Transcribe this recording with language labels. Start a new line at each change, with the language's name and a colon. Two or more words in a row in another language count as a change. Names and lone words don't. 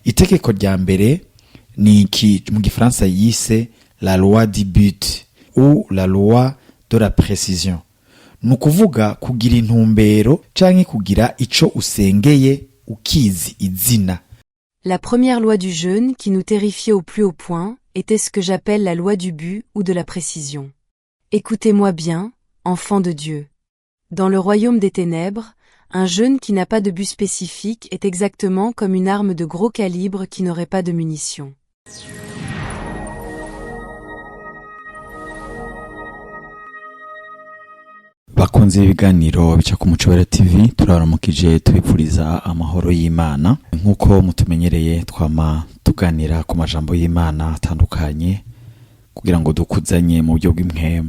Rundi: Itegeko rya mbere ni iki mu gifaransa yise
French: la loi du but ou la loi de la précision.
Rundi: Nukuvuga kugira intumbero canke kugira ico usengeye ukizi izina.
French: La première loi du jeûne qui nous terrifiait au plus haut point était ce que j'appelle la loi du but ou de la précision. Écoutez-moi bien, enfants de Dieu. Dans le royaume des ténèbres, un jeûne qui n'a pas de but spécifique est exactement comme une arme de gros calibre qui n'aurait pas de munitions.
Rundi: Bakunze ibiganiro bica ku Muco Wera TV, turaramukije tubipfuriza amahoro y'Imana. Nkuko mutumenyereye twama tuganira ku majambo y'Imana atandukanye kugira ngo dukuzanye mu buryo bw'impwemu.